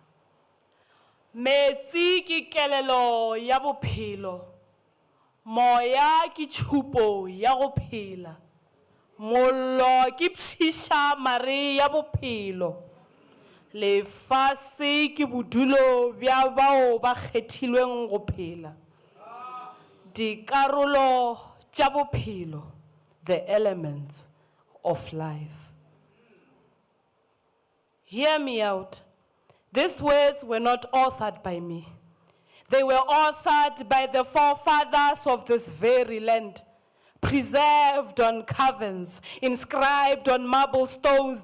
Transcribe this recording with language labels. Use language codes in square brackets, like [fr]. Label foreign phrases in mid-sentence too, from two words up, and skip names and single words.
[nso] Metsi ke kelelo ya bophelo, moya ke tšhupo ya go phela, mollo ke pšiša mare ya bophelo. Lefase ke bodulo bja bao ba kgethilweng go phela. Dikarolo tša bophelo, [en] the elements of life. Hear me out. These words were not authored by me. They were authored by the forefathers of this very land, preserved on caverns, inscribed on marble stones.